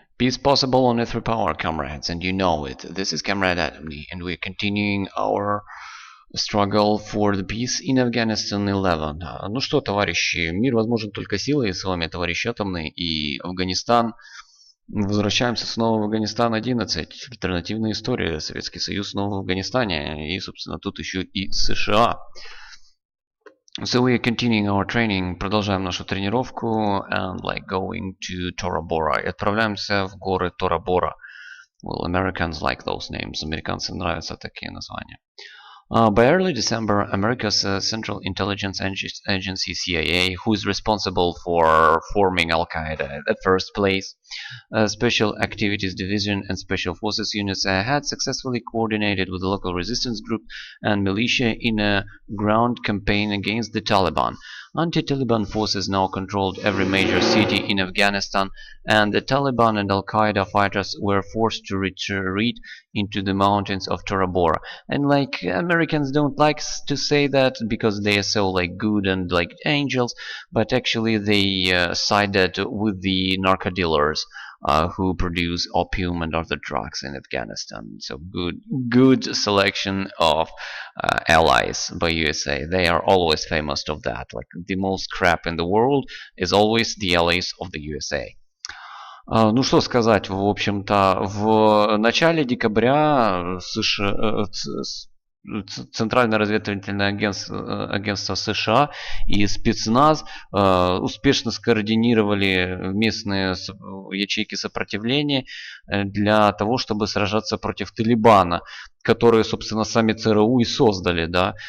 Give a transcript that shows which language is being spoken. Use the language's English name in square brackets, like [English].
[English] Peace possible only through power, comrades, and you know it. This is Comrade Atomny, and we're continuing our struggle for the peace in Afghanistan 11. [Russian] Ну что, товарищи, мир возможен только силой. С вами товарищ Атомный и Афганистан. Возвращаемся снова в Афганистан 11. Альтернативная история. Советский Союз снова в Афганистане. И, собственно, тут еще и США. [English] So we are continuing our training. [Russian] Продолжаем нашу тренировку. [English] And like going to Tora Bora. [Russian] И отправляемся в горы Тора Бора. [English] Well, Americans like those names. [Russian] Американцам нравятся такие названия. [English] By early December, America's Central Intelligence Agency, CIA, who is responsible for forming Al-Qaeda at first place, Special Activities Division and Special Forces units had successfully coordinated with the local resistance group and militia in a ground campaign against the Taliban. Anti-Taliban forces now controlled every major city in Afghanistan, and the Taliban and Al-Qaeda fighters were forced to retreat into the mountains of Tora Bora. And like Americans don't like to say that because they are so like good and like angels, but actually they sided with the narco dealers who produce opium and other drugs in Afghanistan. So good selection of allies by USA. They are always famous of that. Like the most crap in the world is always the allies of the USA. [Russian] Ну что сказать, в общем-то, в начале декабря США, Центральное разведывательное агентство США и спецназ успешно скоординировали местные ячейки сопротивления для того, чтобы сражаться против Талибана, которые, собственно, сами ЦРУ и создали, да.